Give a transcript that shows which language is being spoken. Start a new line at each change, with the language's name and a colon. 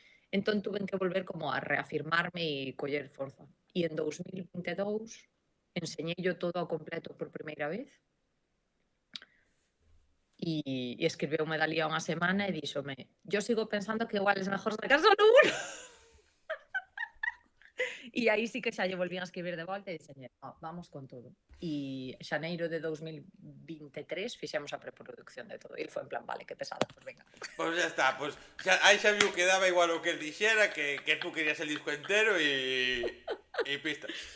Galician: Entón tuve que volver como a reafirmarme e coller forza. E en 2022 enseñeillo todo ao completo por primeira vez e escribeume dalía unha semana e díxome,
Spanish: yo sigo pensando que igual es mejor sacar solo uno.
Galician: E aí sí que xa lle volvín a escribir de volta e dixenlle,
Spanish: no, vamos con todo.
Galician: E xaneiro de 2023 fixemos a preproducción de todo. E foi en plan,
Spanish: vale, que pesado, pues venga.
Galician: Pois ya está, pois aí xa viu que daba igual o que el dixera,
Spanish: que tú querías el disco entero
Galician: e pista.